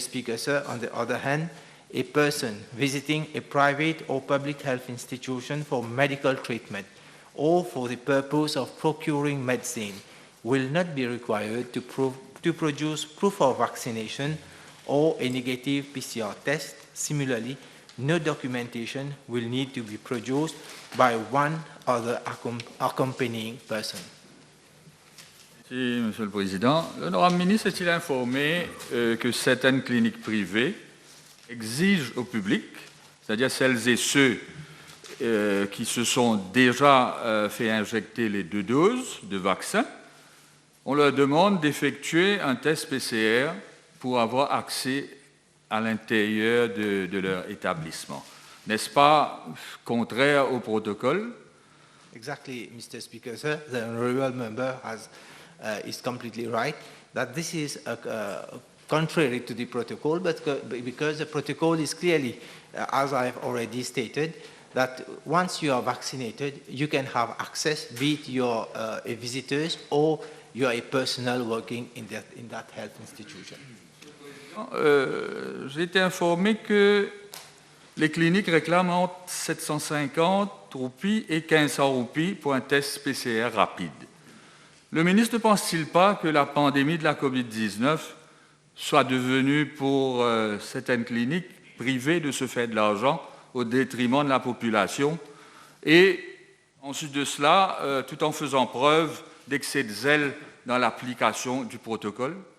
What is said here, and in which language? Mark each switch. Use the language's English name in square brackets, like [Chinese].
[English] Speaker, sir, on the other hand, a person visiting a private or public health institution for medical treatment or for the purpose of procuring medicine will not be required to produce proof of vaccination or a negative PCR test. Similarly, no documentation will need to be produced by one other accompanying person. [French] Merci, Monsieur le Président. L'honorable ministre est-il informé que certaines cliniques privées exigent au public, c'est-à-dire celles et ceux qui se sont déjà fait injecter les 2 doses de vaccin, on leur demande d'effectuer un test PCR pour avoir accès à l'intérieur de leur établissement. N'est-ce pas contraire au protocole? [English] Exactly, Mr. Speaker, sir. The honourable member is completely right that this is contrary to the protocol, but because the protocol is clearly, as I have already stated, that once you are vaccinated, you can have access, be it you're a visitors or you are a personnel working in that health institution. [French] J'ai été informé que les cliniques réclament entre 750 roupies et 1500 roupies pour un test PCR rapide. Le ministre ne pense-t-il pas que la pandémie de la COVID-19 soit devenue pour certaines cliniques privées de se faire de l'argent au détriment de la population et ensuite de cela, tout en faisant preuve d'excès de zèle dans l'application du protocole?